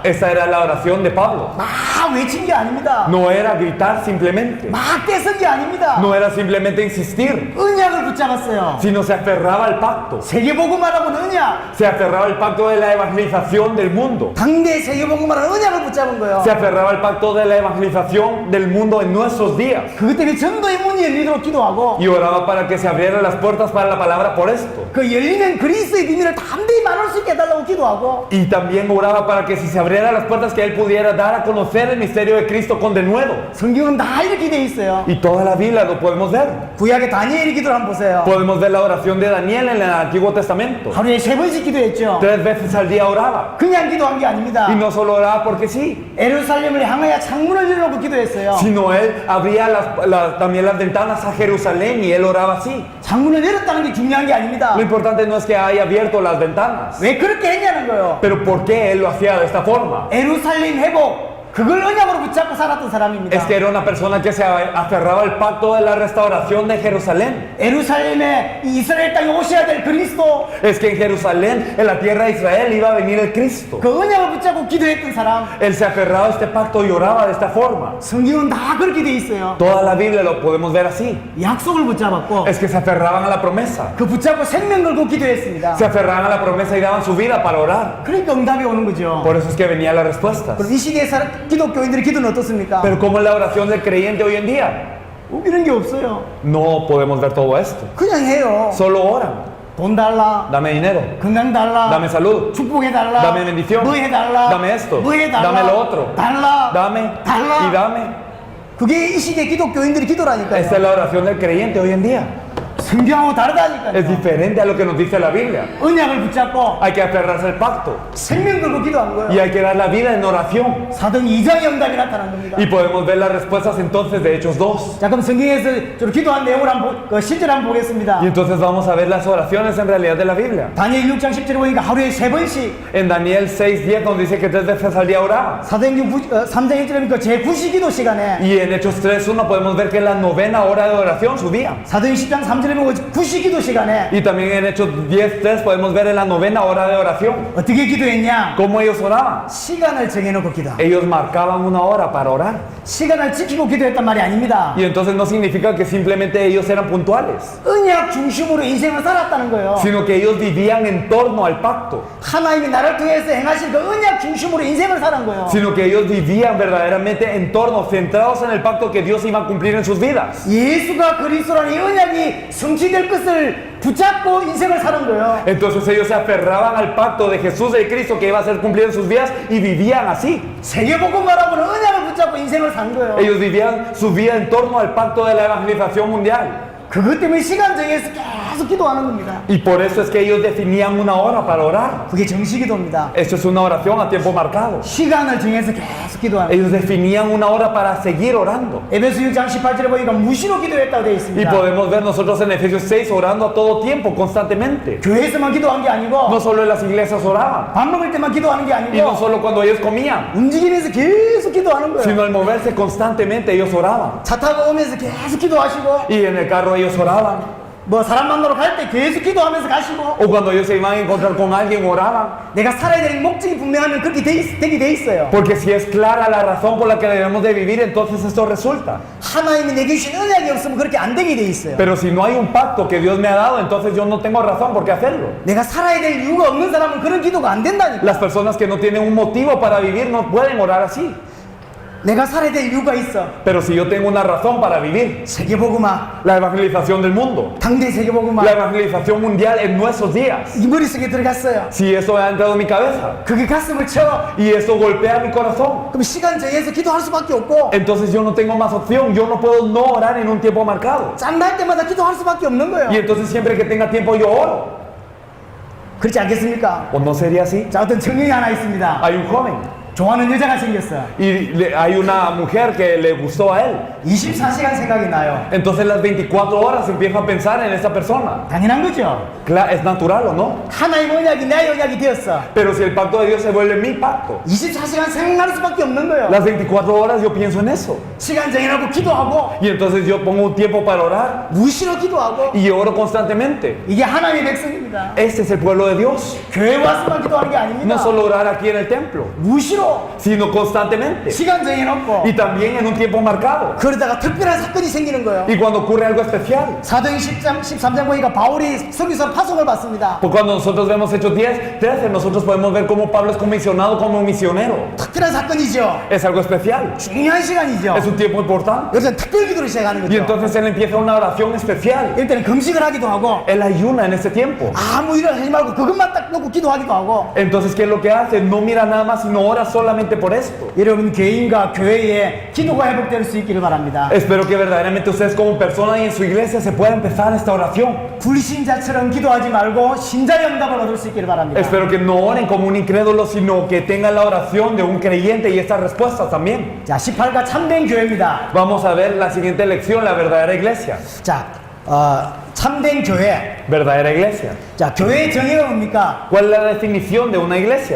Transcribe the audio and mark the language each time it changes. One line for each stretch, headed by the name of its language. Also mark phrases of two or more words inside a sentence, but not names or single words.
Spanish: Esa era la oración de Pablo.
Korean: 막 외친 게 아닙니다.
Spanish: No era gritar simplemente.
Korean: 막 떼쓴 게 아닙니다.
Spanish: No era simplemente insistir,
Korean: 언약을 붙잡았어요.
Spanish: sino se aferraba al pacto.
Korean: 세계복음화라고는 언약.
Spanish: Se aferraba al pacto de la evangelización del mundo.
Korean: 당대 세계복음화라는 언약을 붙잡은 거예요.
Spanish: Se aferraba al pacto de la evangelización del mundo en nuestros días.
Korean: 그것 때문에 전도의 문이 열리도록 기도하고
Spanish: Y oraba para que se abrieran las puertas para la palabra por esto.
Korean: 그 열리면 그리스도의 비밀을 담대히 말할 수 있게 해달라고 기도하고
Spanish: Y también oraba para que si se abrieran las puertas que él pudiera dar a conocer el misterio de Cristo con denuedo.
Korean: 성경은 다 이렇게 돼 있어요.
Spanish: Y toda la Biblia lo podemos ver.
Korean: 구약의 다니엘의 기도를 한번 보세요.
Spanish: Podemos ver la oración de Daniel en el Antiguo Testamento.
Korean: 하루에 3번씩 기도했죠.
Spanish: 3 veces al día oraba.
Korean: 그냥 기도한 게 아닙니다.
Spanish: Y no solo oraba porque sí,
Korean: 예루살렘을 향하여 창문을 열어놓고 기도했어요.
Spanish: sino él abría también las ventanas a Jerusalén y él oraba así.
Korean: 창문을 열었다는 게 중요한 게 아닙니다.
Spanish: Lo importante no es que haya abierto las ventanas,
Korean: 왜 그렇게 했냐는 거예요.
Spanish: pero ¿por qué él lo hacía de esta forma?
Korean: 예루살렘 회복, 그걸 언약으로 붙잡고 살았던 사람입니다.
Spanish: Es que era una persona que se aferraba al pacto de la restauración de Jerusalén.
Korean: 예루살렘에 이 이스라엘 땅에 오셔야 될 그리스도,
Spanish: Es que en Jerusalén, en la tierra de Israel, iba a venir el Cristo.
Korean: 그 언약을 붙잡고 기도했던 사람.
Spanish: Él se aferraba a este pacto y oraba de esta forma.
Korean: 성경은 다 그렇게 돼 있어요.
Spanish: Toda la Biblia lo podemos ver así.
Korean: 약속을 붙잡았고
Spanish: Es que se aferraban a la promesa.
Korean: 그 붙잡고 생명 걸고 기도했습니다.
Spanish: Se aferraban a la promesa y daban su vida para orar.
Korean: 그러니까 응답이 오는 거죠.
Spanish: Por eso es que venían las respuestas.
Korean: 그럼 이 시대의 기독교인들의 기도는 어떻습니까?
Spanish: Pero ¿cómo es la oración del creyente hoy en día?
Korean: 이런 게 없어요.
Spanish: No podemos ver todo esto.
Korean: 그냥 해요.
Spanish: Solo oran.
Korean: 돈 달라,
Spanish: Dame dinero.
Korean: 건강 달라,
Spanish: Dame salud.
Korean: 축복해달라,
Spanish: Dame bendición.
Korean: 뭐 해달라,
Spanish: Dame esto.
Korean: 뭐 해달라,
Spanish: Dame lo otro.
Korean: 달라,
Spanish: Dame.
Korean: 달라.
Spanish: Y dame.
Korean: 그게 이 시대 기독교인들의 기도라니까요.
Spanish: Esta es la oración del creyente hoy en día.
Korean: 성경하고 다르다니까요.
Spanish: Es diferente a lo que nos dice la Biblia.
Korean: 언약을 붙잡고
Spanish: Hay que aferrarse al pacto.
Korean: 생명 걸고 기도한
Spanish: Y
Korean: 거예요.
Spanish: hay que dar la vida en oración.
Korean: 사도행 2장의 응답이 나타난 겁니다.
Spanish: Y podemos ver las respuestas entonces de Hechos 2.
Korean: 자, 그럼 성경에서 저 기도한 내용을 한번 실제로 한번 보겠습니다.
Spanish: Y entonces vamos a ver las oraciones en realidad de la Biblia.
Korean: 다니엘 6장 10절에 보니까 하루에 3번씩,
Spanish: En Daniel 6:10 nos dice que 3 veces al día oraba.
Korean: 사도행전 3장 1절에 보니까 제9시 기도 시간에,
Spanish: Y en Hechos 3:1 podemos ver que en la novena hora de oración subía.
Korean: 사도행 10장 3절에 그리고 구시기도 시간에
Spanish: Y también en Hechos 10:3 podemos ver en la novena hora de oración
Korean: 어떻게 기도했냐?
Spanish: cómo ellos oraban.
Korean: 시간을 정해놓고 기도.
Spanish: Ellos marcaban una hora para orar.
Korean: 시간을 지키고 기도했단 말이 아닙니다.
Spanish: Y entonces no significa que simplemente ellos eran puntuales,
Korean: 언약 중심으로 인생을 살았다는 거예요.
Spanish: sino que ellos vivían en torno al pacto,
Korean: 하나님이 나를 통해서 행하신 그 언약 중심으로 인생을 사는 거예요.
Spanish: sino que ellos vivían verdaderamente en torno, centrados en el pacto que Dios iba a cumplir en sus vidas.
Korean: 예수가 그리스도라는 이 언약이 성취될 것을 붙잡고 인생을 사는 거예요.
Spanish: Entonces ellos se aferraban al pacto de Jesús y de Cristo que iba a ser cumplido en sus vidas y vivían así.
Korean: 세계복음화라고는 언약을 붙잡고 인생을 산 거예요.
Spanish: Ellos vivían su vida en torno al pacto de la evangelización mundial.
Korean: 그것 때문에 시간 정해서 계속 기도하는 겁니다.
Spanish: Y por eso es que ellos definían una hora para orar.
Korean: 그게 정식기도입니다.
Spanish: Esto es una oración a tiempo marcado.
Korean: 시간을 정해서 계속 기도하는 거예요.
Spanish: Ellos definían una hora para seguir orando.
Korean: 에베소 6장 18절에 보니까 무시로 기도했다고 되어
Spanish: Y
Korean: 있습니다.
Spanish: podemos ver nosotros en Efesios 6 orando a todo tiempo, constantemente.
Korean: 교회에서만 기도한 게 아니고
Spanish: No solo en las iglesias oraban,
Korean: 밥 먹을 때만 기도하는 게
Spanish: y no
Korean: 아니고
Spanish: solo cuando ellos comían,
Korean: 움직이면서 계속 기도하는 거예요.
Spanish: sino al moverse constantemente ellos oraban.
Korean: 차 타고 오면서 계속 기도하시고
Spanish: Y en el carro ellos oraban.
Korean: 뭐 사람 만나러 갈 때 계속 기도하면서 가시고
Spanish: O cuando ellos se iban a encontrar con alguien oraban.
Korean: 내가 살아야 되는 목적이 분명하면 그렇게 되게 돼 있어요.
Spanish: Porque si es clara la razón por la que debemos de vivir, entonces esto resulta.
Korean: 하나님이 내게 주신 언약이 없으면 그렇게 안 되게 돼 있어요.
Spanish: Pero si no hay un pacto que Dios me ha dado, entonces yo no tengo razón por qué hacerlo.
Korean: 내가 살아야 될 이유가 없는 사람은 그런 기도가 안 된다니까.
Spanish: Las personas que no tienen un motivo para vivir no pueden orar así.
Korean: 내가 살아야 될 이유가 있어.
Spanish: Pero si yo tengo una razón para vivir,
Korean: 세계복음화,
Spanish: la evangelización del mundo,
Korean: 당대
Spanish: la
Korean: 세계복음화
Spanish: evangelización mundial en nuestros días,
Korean: 이 머릿속에 들어갔어요.
Spanish: si eso ha entrado en mi cabeza
Korean: 그게 가슴을 쳐.
Spanish: y eso golpea mi corazón,
Korean: 그럼 시간 정해서 기도할 수밖에 없고
Spanish: entonces yo no tengo más opción, yo no puedo no orar en un tiempo marcado.
Korean: 짬날 때마다 기도할 수밖에 없는 거예요.
Spanish: Y entonces siempre que tenga tiempo yo oro.
Korean: 그렇지 않겠습니까?
Spanish: ¿O no sería así?
Korean: 자, 어떤 청년이 하나 있습니다.
Spanish: Hay un joven
Korean: 좋아하는 여자가 생겼어.
Spanish: y hay una mujer que le gustó a él.
Korean: 24시간 생각이 나요.
Spanish: Entonces las 24 horas empieza a pensar en esa persona.
Korean: 당연한 거죠.
Spanish: Es natural o no.
Korean: 하나님 언약이 내 언약이 되었어.
Spanish: Pero si el pacto de Dios se vuelve mi pacto,
Korean: 24시간 생각날 수밖에 없는 거예요.
Spanish: las 24 horas yo pienso en eso.
Korean: 시간 정해놓고 기도하고
Spanish: Y entonces yo pongo un tiempo para orar
Korean: 무시로 기도하고
Spanish: y oro constantemente.
Korean: 이게 하나님의 백성입니다.
Spanish: Este es el pueblo de Dios.
Korean: 교회 와서만 기도하는 게 아닙니다.
Spanish: No solo orar aquí en el templo,
Korean: 무시로
Spanish: sino constantemente.
Korean: 시간 정해놓고
Spanish: Y también en un tiempo marcado.
Korean: 그러다가 특별한 사건이 생기는 거예요.
Spanish: Y cuando ocurre algo especial.
Korean: 사도행 13장 보니까 바울이 서기서 파송을 받습니다.
Spanish: Pues cuando nosotros vemos Hechos 10:13, nosotros podemos ver cómo Pablo es comisionado como misionero.
Korean: 특별한 사건이죠.
Spanish: Es algo especial.
Korean: 중요한 시간이죠.
Spanish: Es un tiempo importante.
Korean: 여기서 특별 기도를 시작하는
Spanish: Y
Korean: 거죠.
Spanish: entonces él empieza una oración especial.
Korean: 일단은 금식을 하기도 하고
Spanish: Él ayuna en ese tiempo.
Korean: 아무 일을 하지 말고 그것만 딱 놓고 기도하기도 하고.
Spanish: Entonces, ¿qué es lo que hace? No mira nada más, sino ora solamente por esto.
Korean: 여러분 개인과 교회에 기도가 회복될 수 있기를 바랍니다.
Spanish: Espero que verdaderamente ustedes como persona y en su iglesia se pueda empezar esta oración.
Korean: 불신자처럼 기도하지 말고 신자의 응답을 얻을 수 있기를 바랍니다.
Spanish: Espero que no oren como un incrédulo, sino que tengan la oración de un creyente y estas respuestas también.
Korean: 자, 18가 참된 교회입니다.
Spanish: Vamos a ver la siguiente lección, la verdadera iglesia.
Korean: 자, 참된 교회.
Spanish: Verdadera iglesia.
Korean: 자, 교회의 정의가 뭡니까?
Spanish: ¿Cuál es la definición de una iglesia?